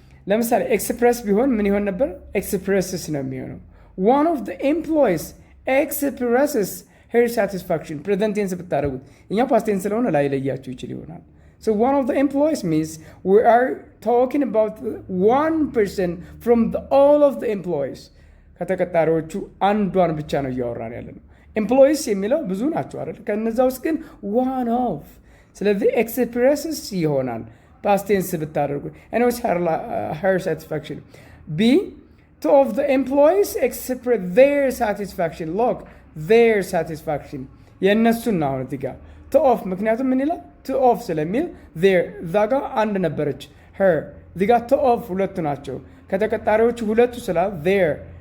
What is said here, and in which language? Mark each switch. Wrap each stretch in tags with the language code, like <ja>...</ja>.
<am>ለምሳሌ ኤክስፕሬስ ቢሆን ምን ይሆን ነበር? ኤክስፕሬስስ ነው የሚሆነው።</am> <en>one of the employees expresses her satisfaction present tense</en> <am>ብታደርጉት እኛው</am> <en>past tense</en> <am>ስለሆነ ላይ ለያችሁ ይችል ይሆናል።</am> <en>So one of the employees means we are talking about one person from all of the employees.</en> <am>ከተቀጣሪዎቹ አንዷን ብቻ ነው እያወራን ያለ ነው። ኤምፕሎይስ የሚለው ብዙ ናቸው አይደል? ከነዛ ውስጥ ግን</am> <en>one of</en> <am>ስለዚህ</am> <en>expresses</en> <am>ይሆናል</am> <en>past tense</en> <am>ብታደርጉ</am> <en>anyways her satisfaction. B, two of the employees express their satisfaction. Look, their satisfaction</en> <am>የእነሱን ነው አሁን እዚህ ጋር</am> <en>two of</en> <am>ምክንያቱም ምን ይላል?</am> <en>two of</en> <am>ስለሚል</am> <en>there</en> <am>እዛ ጋር አንድ ነበረች her እዚህ ጋር two of ሁለቱ ናቸው ከተቀጣሪዎቹ ሁለቱ ስላል there.</am>